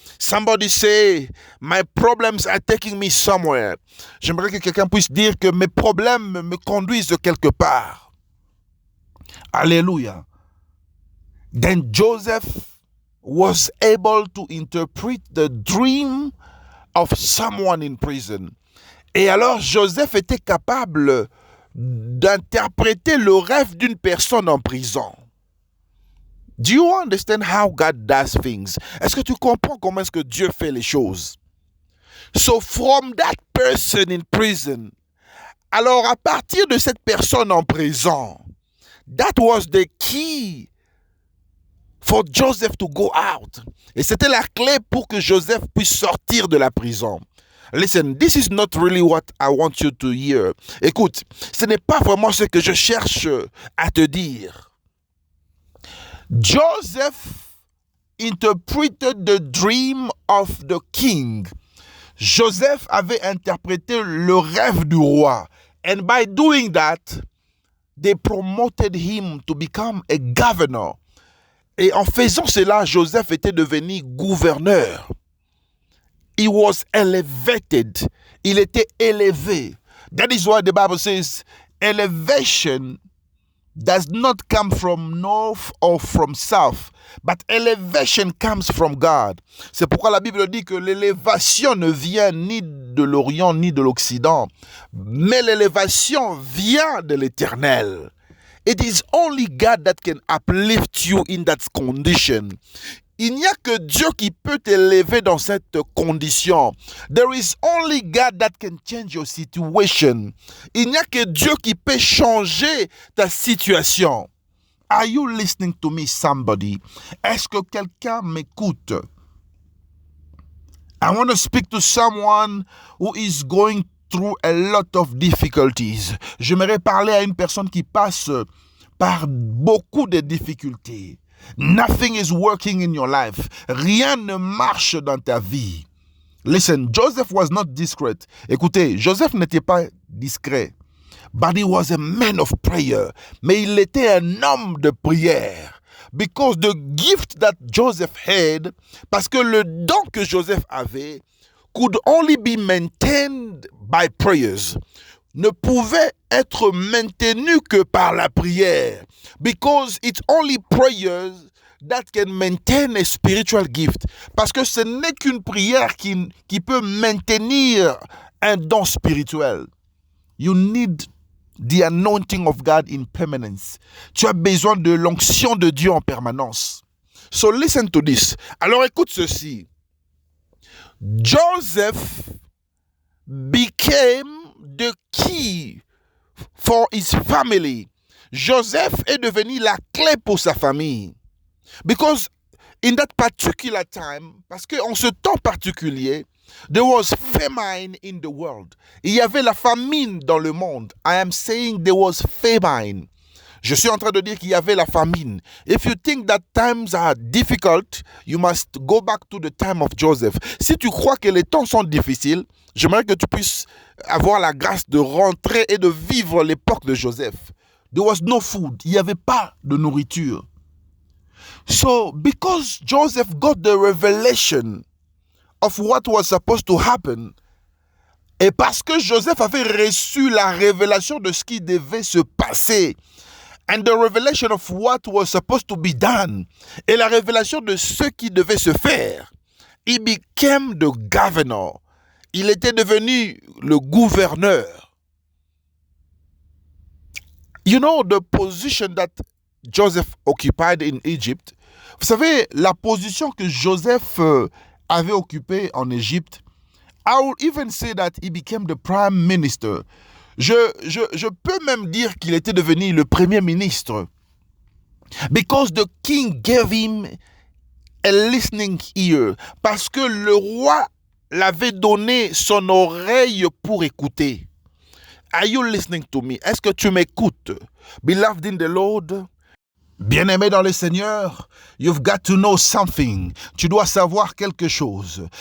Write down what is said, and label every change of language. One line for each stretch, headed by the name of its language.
English: Somebody say, my problems are taking me somewhere.
French: J'aimerais que quelqu'un puisse dire que mes problèmes me conduisent quelque part. Alléluia.
English: Then Joseph was able to interpret the dream of someone in prison.
French: Et alors Joseph était capable d'interpréter le rêve d'une personne en prison.
English: Do you understand how God does things?
French: Est-ce que tu comprends comment est-ce que Dieu fait les choses?
English: So from that person in prison,
French: alors à partir de cette personne en prison,
English: that was the key for Joseph to go out.
French: Et c'était la clé pour que Joseph puisse sortir de la prison.
English: Listen, this is not really what I want you to hear.
French: Écoute, ce n'est pas vraiment ce que je cherche à te dire.
English: Joseph interpreted the dream of the king.
French: Joseph avait interprété le rêve du roi.
English: And by doing that, they promoted him to become a governor.
French: Et en faisant cela, Joseph était devenu gouverneur.
English: He was elevated.
French: Il était élevé.
English: That is why the Bible says, elevation does not come from north or from south, but elevation comes from God.
French: C'est pourquoi la Bible dit que l'élévation ne vient ni de l'Orient ni de l'Occident, mais l'élévation vient de l'Éternel.
English: It is only God that can uplift you in that condition.
French: Il n'y a que Dieu qui peut t'élever dans cette condition.
English: There is only God that can change your situation.
French: Il n'y a que Dieu qui peut changer ta situation.
English: Are you listening to me, somebody?
French: Est-ce que quelqu'un m'écoute?
English: I want to speak to someone who is going through a lot of difficulties.
French: J'aimerais parler à une personne qui passe par beaucoup de difficultés.
English: Nothing is working in your life.
French: Rien ne marche dans ta vie.
English: Listen, Joseph was not discreet.
French: Écoutez, Joseph n'était pas discret.
English: But he was a man of prayer.
French: Mais il était un homme de prière.
English: Because the gift that Joseph had,
French: parce que le don que Joseph avait,
English: could only be maintained by prayers.
French: Ne pouvait être maintenu que par la prière.
English: Because it's only prayers that can maintain a spiritual gift.
French: Parce que ce n'est qu'une prière qui peut maintenir un don spirituel.
English: You need the anointing of God in permanence.
French: Tu as besoin de l'onction de Dieu en permanence.
English: So listen to this.
French: Alors écoute ceci.
English: Joseph became the key for his family.
French: Joseph est devenu la clé pour sa famille.
English: Because in that particular time, parce qu'en ce temps particulier, there was famine in the world.
French: Il y avait la famine dans le monde.
English: I am saying there was famine.
French: Je suis en train de dire qu'il y avait la famine.
English: If you think that times are difficult, you must go back to the time of Joseph.
French: Si tu crois que les temps sont difficiles, j'aimerais que tu puisses avoir la grâce de rentrer et de vivre l'époque de Joseph.
English: There was no food.
French: Il n'y avait pas de nourriture.
English: So, because Joseph got the revelation of what was supposed to happen,
French: et parce que Joseph avait reçu la révélation de ce qui devait se passer,
English: and the revelation of what was supposed to be done,
French: et la révélation de ce qui devait se faire,
English: he became the governor.
French: Il était devenu le gouverneur.
English: You know the position that Joseph occupied in Egypt.
French: Vous savez, la position que Joseph avait occupée en Égypte,
English: I would even say that he became the prime minister.
French: Je peux même dire qu'il était devenu le premier ministre.
English: Because the king gave him a listening ear.
French: Parce que le roi l'avait donné son oreille pour écouter.
English: Are you listening to me?
French: Est-ce que tu m'écoutes?
English: Beloved in the Lord,
French: bien-aimé dans le Seigneur,
English: you've got to know something.
French: Tu dois savoir quelque chose.